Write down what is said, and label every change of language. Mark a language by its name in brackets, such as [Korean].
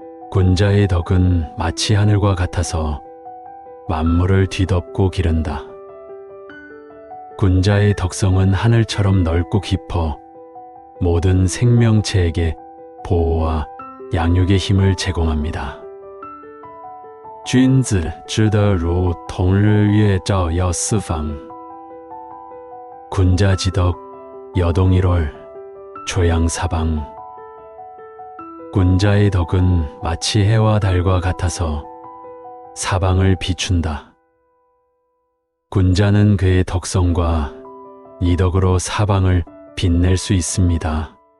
[Korean] 군자의 덕은 마치 하늘과 같아서 만물을 뒤덮고 기른다. 군자의 덕성은 하늘처럼 넓고 깊어 모든 생명체에게 보호와 양육의 힘을 제공합니다. [Chinese] 君子之德如同日月照耀四方. [Korean] 군자지덕 여동일월 조양사방. 군자의 덕은 마치 해와 달과 같아서 사방을 비춘다. 군자는 그의 덕성과 이 덕으로 사방을 빛낼 수 있습니다.